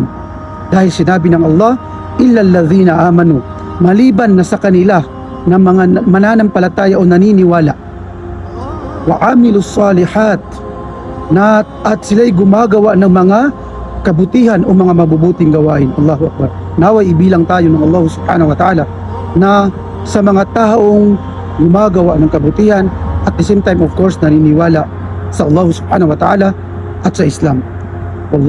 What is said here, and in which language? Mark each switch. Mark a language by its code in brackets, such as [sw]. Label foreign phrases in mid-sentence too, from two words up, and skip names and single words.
[tl] Dahil sinabi ng Allah, [ar] إلا الذين آمنوا, [tl] maliban na sa kanila na mga mananampalataya o naniniwala, [ar] وعملوا الصالحات, [tl] na at sila'y gumagawa ng mga kabutihan o mga mabubuting gawain. [ar] الله أكبر. [tl] Naway ibilang tayo ng Allah [ar] سبحانه وتعالى [tl] na sa mga taong gumagawa ng kabutihan [en] at the same time of course [tl] naniniwala sa Allah [ar] سبحانه وتعالى [tl] at sa Islam. Wallah.